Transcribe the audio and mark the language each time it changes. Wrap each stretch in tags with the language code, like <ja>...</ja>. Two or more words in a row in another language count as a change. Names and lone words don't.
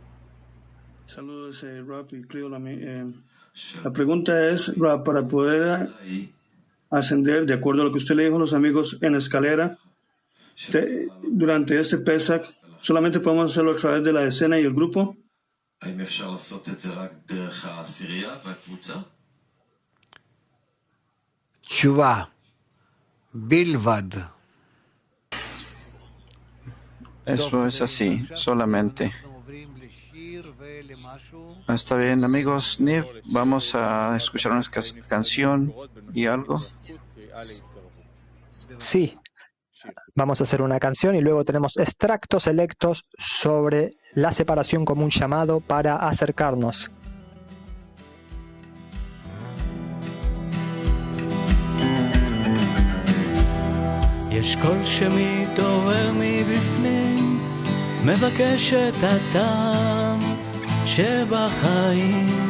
<es>Saludos, Rab y Cleo. La pregunta es, Rab, para poder ascender, de acuerdo a lo que usted le dijo a los amigos en la escalera, durante este Pesach, ¿solamente podemos hacerlo a través de la escena y el grupo?</es> <he>תשובה, בלבד.</he> <es>Eso es así, solamente. Está bien, amigos. Niv, vamos a escuchar una canción y algo. Sí. Vamos a hacer una canción y luego tenemos extractos selectos sobre la separación como un llamado para acercarnos.</es> <he>יש קול שמתעורר מבפנים, מבקש את הטעם שבחיים.</he>